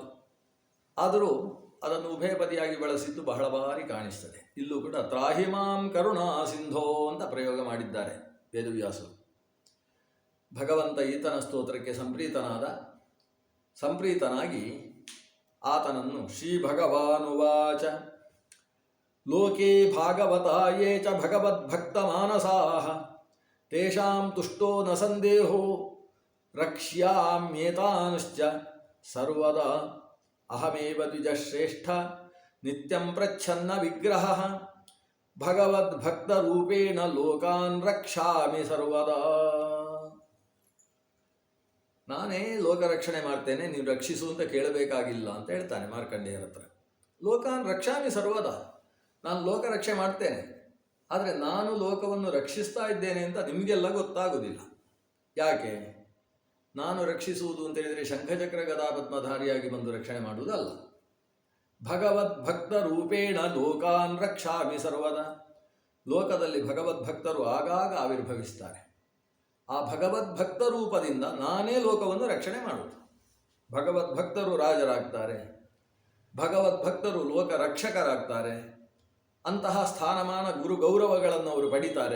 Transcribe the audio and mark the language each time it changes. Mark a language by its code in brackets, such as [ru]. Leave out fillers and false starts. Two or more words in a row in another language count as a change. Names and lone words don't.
[kn] ಆದರೂ ಅದನ್ನು ಉಭಯಪದಿಯಾಗಿ ಬಳಸಿದ್ದು ಬಹಳ ಬಾರಿ ಕಾಣಿಸ್ತದೆ. ಇಲ್ಲೂ ಕೂಡ [sa] ತ್ರಾಹಿಮಾಂ ಕರುಣಾ ಸಿಂಧೋ [kn] ಅಂತ ಪ್ರಯೋಗ ಮಾಡಿದ್ದಾರೆ ವೇದವ್ಯಾಸರು. ಭಗವಂತ ಈತನ ಸ್ತೋತ್ರಕ್ಕೆ ಸಂಪ್ರೀತನಾಗಿ ಆತನನ್ನು ಶ್ರೀ [sa] ಭಗವಾನುವಾಚ ಲೋಕೇ ಭಾಗವತಾಯೇ ಚ ಭಗವದ್ಭಕ್ತಮಾನಸಾಃ ತೇಷಾಂ ತುಷ್ಟೋ ನ ಸಂದೇಹೋ ರಕ್ಷ್ಯಾಮ್ಯೇತಾಂಶ್ಚ ಸರ್ವದಾ ಅಹಮೇವ ದ್ವಿಜಶ್ರೇಷ್ಠ ನಿತ್ಯಂ ಪ್ರಚ್ಛನ್ನ ವಿಗ್ರಹಃ ಭಗವದ್ಭಕ್ತರೂಪೇಣ ಲೋಕಾನ್ ರಕ್ಷಾಮಿ ಸರ್ವದಾ. [kn] ನಾನೇ ಲೋಕ ರಕ್ಷಣೆ ಮಾಡ್ತೇನೆ, ನೀವು ರಕ್ಷಿಸು ಅಂತ ಕೇಳಬೇಕಾಗಿಲ್ಲ ಅಂತ ಹೇಳ್ತಾನೆ ಮಾರ್ಕಂಡೇಯರ ಹತ್ರ. [sa] ಲೋಕಾನ್ ರಕ್ಷಾಮಿ ಸರ್ವದಾ, [kn] ನಾನು ಲೋಕ ರಕ್ಷೆ ಮಾಡ್ತೇನೆ. ಆದರೆ ನಾನು ಲೋಕವನ್ನು ರಕ್ಷಿಸ್ತಾ ಇದ್ದೇನೆ ಅಂತ ನಿಮಗೆಲ್ಲ ಗೊತ್ತಾಗುವುದಿಲ್ಲ. ಯಾಕೆ? ನಾನು ರಕ್ಷಿಸುವುದು ಅಂತ ಹೇಳಿದರೆ ಶಂಖಚಕ್ರ ಗದಾ ಪದ್ಮಧಾರಿಯಾಗಿ ಬಂದು ರಕ್ಷಣೆ ಮಾಡುವುದಲ್ಲ. [sa] ಭಗವದ್ಭಕ್ತ ರೂಪೇಣ ಲೋಕಾನ್ ರಕ್ಷಾಮಿ ಸರ್ವದಾ. [kn] ಲೋಕದಲ್ಲಿ ಭಗವದ್ಭಕ್ತರು ಆಗಾಗ ಆವಿರ್ಭವಿಸ್ತಾರೆ. ಆ ಭಗವದ್ಭಕ್ತ ರೂಪದಿಂದ ನಾನೇ ಲೋಕವನ್ನು ರಕ್ಷಣೆ ಮಾಡುವುದು. ಭಗವದ್ಭಕ್ತರು ರಾಜರಾಗ್ತಾರೆ, ಭಗವದ್ಭಕ್ತರು ಲೋಕ ರಕ್ಷಕರಾಗ್ತಾರೆ. ಅಂತಹ ಸ್ಥಾನಮಾನ ಗುರು ಗೌರವಗಳನ್ನು ಅವರು ಪಡಿತಾರೆ.